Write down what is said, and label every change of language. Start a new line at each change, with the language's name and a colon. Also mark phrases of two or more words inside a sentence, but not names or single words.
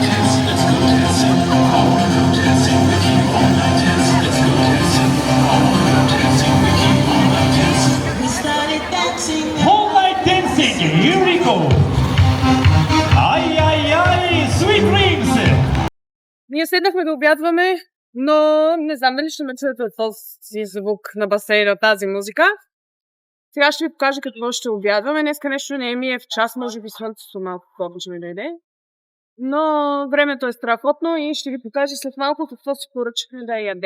English: Let's go dancing. I wanna go dancing with you all night. Let's go dancing. I wanna go dancing with you all night. We started dancing. All night dancing. Here we go. Ay, sweet dreams.
Bulgarian: Ние седнахме да обядваме, но не знам дали ще ме чуете от този звук на басейна, тази музика. Сега ще ви покажа какво ще обядваме. Днеска нещо не ми е в час, може би слънцето малко повече ми дойде. Но времето е страхотно и ще ви покажа след малко какво си поръчахме да ядем.